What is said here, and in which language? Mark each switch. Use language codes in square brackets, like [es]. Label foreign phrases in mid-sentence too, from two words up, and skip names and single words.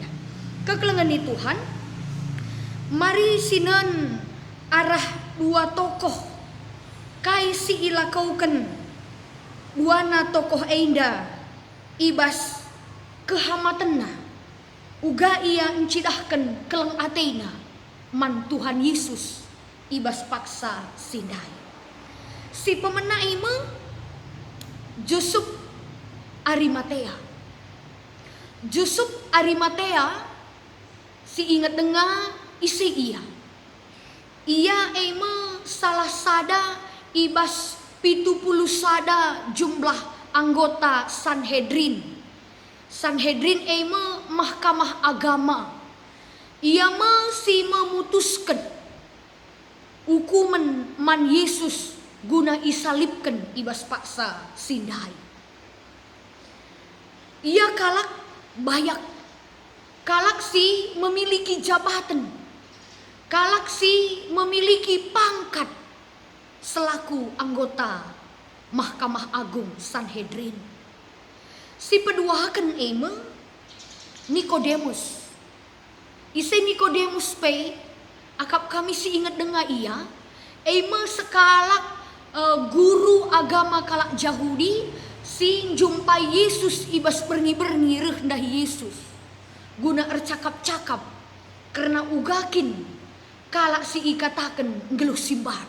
[btx] Kekelengan di Tuhan mari sinan arah dua tokoh kai si ilakaukan duana tokoh enda ibas kehamatena uga ia encidahkan keleng atena man Tuhan Yesus ibas paksa sindai si pemena Jusuf Arimatea. Jusuf Arimatea si ingat dengar isi ia salah sada ibas 70 sada jumlah anggota Sanhedrin. [id] Sanhedrin mahkamah agama. [btx] Ia si [id] memutuskan hukuman [btx] man Yesus guna isalibkan ibas paksa sindai. Ia kalak bayak. Kalak si [id] memiliki jabatan. [btx] Kalak si [id] memiliki pangkat selaku anggota Mahkamah Agung [btx] Sanhedrin. Si peduakan Nikodemus. Ise Nikodemus akap kami si ingat dengar ia sekalak guru agama kalak Yahudi si jumpai Yesus ibas berni-berni rendah Yesus guna ercakap-cakap karena ugakin kalak si ikatakan ngeluh simbahan.